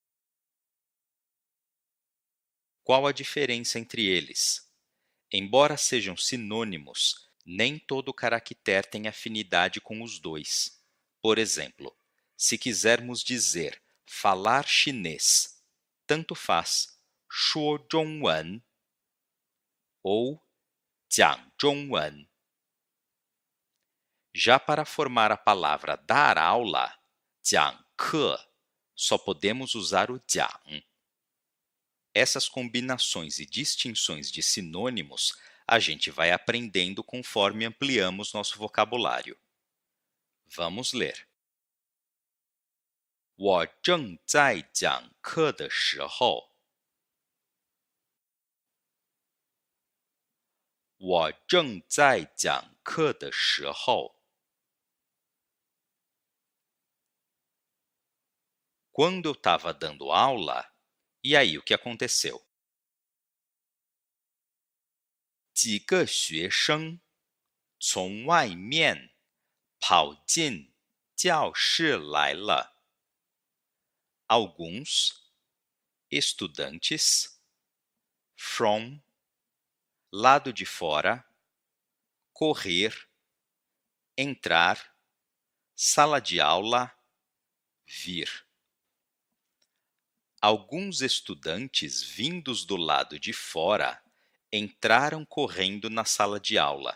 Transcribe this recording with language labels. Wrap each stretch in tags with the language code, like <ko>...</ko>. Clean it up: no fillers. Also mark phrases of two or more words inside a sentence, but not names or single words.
<pt>Qual a diferença entre eles? Embora sejam sinônimos, nem todo caractere tem afinidade com os dois. Por exemplo, se quisermos dizer falar chinês, tanto faz</pt> <zh>说中文</zh> <pt>ou</pt> <zh>讲中文.</zh> <pt>Já para formar a palavra dar aula, 讲课, só podemos usar o 讲. Essas combinações e distinções de sinônimos a gente vai aprendendo conforme ampliamos nosso vocabulário. Vamos ler.</pt> <zh>我正在讲课的时候。我正在讲课的时候。</zh> <pt>Quando eu estava dando aula, e aí o que aconteceu?</pt> <zh>几个学生从外面跑进教室来了。</zh> <pt>Alguns estudantes from lado de fora, correr, entrar, sala de aula, vir. Alguns estudantes vindos do lado de fora entraram correndo na sala de aula.</pt>